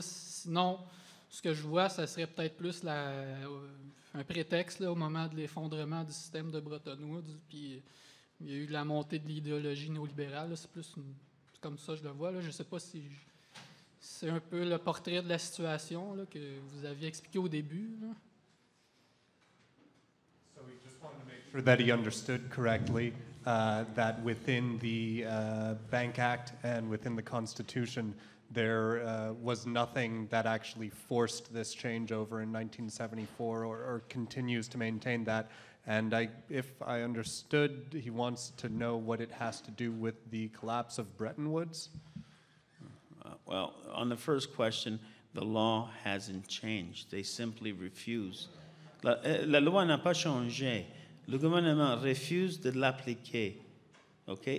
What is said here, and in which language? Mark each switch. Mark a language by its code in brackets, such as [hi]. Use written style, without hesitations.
[fr] Sinon, ce que je vois, ça serait peut-être plus un prétexte là, au moment de l'effondrement du système de Bretton Woods. Puis il y a eu la montée de l'idéologie néolibérale. Là. C'est plus comme ça que je le vois. Là. Je ne sais pas si c'est un peu le portrait de la situation là, que vous aviez expliqué au début. Là. [en] So we just wanted to make sure that he understood correctly. That within the Bank Act and within the Constitution, there was nothing that actually forced this changeover in 1974 or continues to maintain that. And if I understood, he wants to know what it has to do with the collapse of Bretton Woods. Well, on the first question, the law hasn't changed. They simply refuse. [fr] La loi n'a pas changé. Le gouvernement refuse de l'appliquer. Okay?